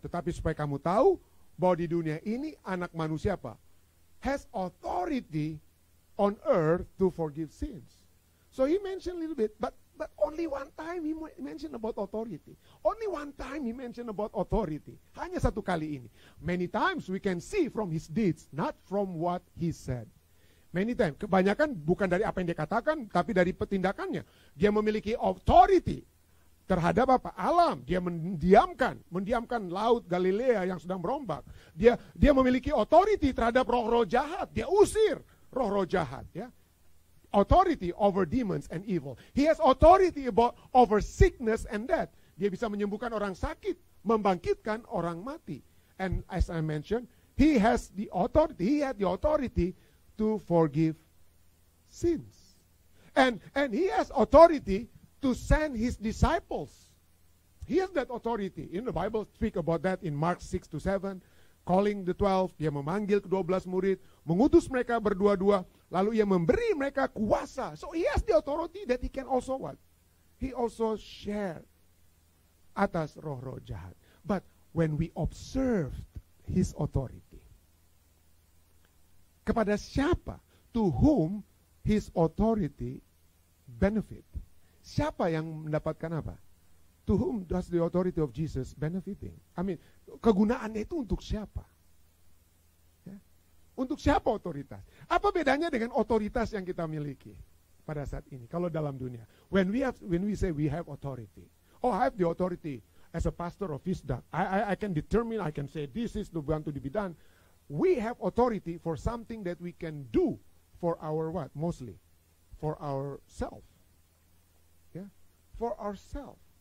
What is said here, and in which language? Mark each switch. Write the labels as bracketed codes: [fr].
[id] Tetapi supaya kamu tahu bahwa di dunia ini anak manusia apa? [en] Has authority on earth to forgive sins. So he mentioned a little bit, but only one time he mentioned about authority. Only one time he mentioned about authority. [id] Hanya satu kali ini. [en] Many times we can see from his deeds, not from what he said. Many times, [id] kebanyakan bukan dari apa yang dia katakan, tapi dari tindakannya. Dia memiliki authority terhadap apa? Alam. Dia mendiamkan laut Galilea yang sedang berombak. Dia memiliki authority terhadap roh-roh jahat. Dia usir roh-roh jahat, ya. [en] Authority over demons and evil. He has authority over sickness and death. [id] Dia bisa menyembuhkan orang sakit, membangkitkan orang mati. [en] And as I mentioned, he had the authority to forgive sins. And he has authority to send his disciples. He has that authority. In the Bible speak about that in Mark 6-7. Calling the 12, [id] dia memanggil ke-12 murid, mengutus mereka berdua-dua, lalu ia memberi mereka kuasa. [en] So he has the authority that he can also what? He also share [id] atas roh-roh jahat. [en] But when we observed his authority, [id] kepada siapa? [en] To whom his authority benefit? [id] Siapa yang mendapatkan apa? [en] To whom does the authority of Jesus benefiting? I mean, [id] kegunaannya itu untuk siapa? Ya. Untuk siapa otoritas? Apa bedanya dengan otoritas yang kita miliki pada saat ini? Kalau dalam dunia, [en] when we say we have authority, I have the authority as a pastor of Visdak. I can determine, I can say this is the one to be done. We have authority for something that we can do for our what? Mostly for ourselves. Yeah, for ourselves.